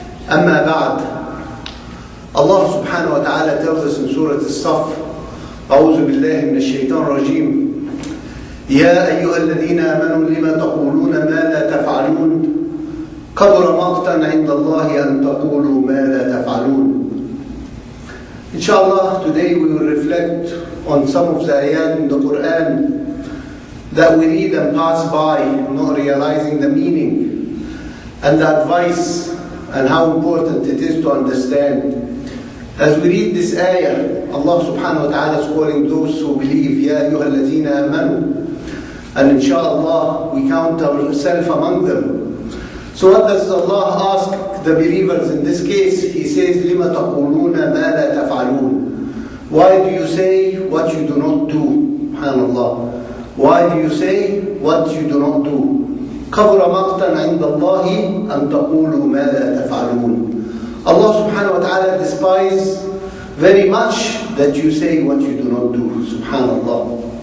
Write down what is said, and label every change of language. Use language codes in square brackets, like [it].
[ar] أما بعد, [en] Allah subhanahu wa ta'ala tells us in Surah As-Saff, [ar] أعوذ بالله من الشيطان الرجيم, يا أيها الذين آمنوا لما تقولون ما لا تفعلون كبر مقتا عند الله أن تقولوا ما لا تفعلون. [en] Inshallah, today we will reflect on some of the ayat in the Quran that we read and pass by, not realizing the meaning and the advice and how important it is to understand. As we read this ayah, Allah subhanahu wa ta'ala is calling those who believe, Ya ayyuha alladhina amanu, and inshallah we count ourselves among them. So what does Allah ask the believers in this case? He says, [ar] لِمَ تَقُولُونَ مَا لَا تَفْعَلُونَ. [en] Why do you say what you do not do? SubhanAllah. Why do you say what you do not do? [ar] كَبُرَ مَقْتًا عِنْدَ اللَّهِ أَن تَقُولُوا مَا لَا تَفْعَلُونَ. [en] Allah subhanahu wa ta'ala despises very much that you say what you do not do. SubhanAllah.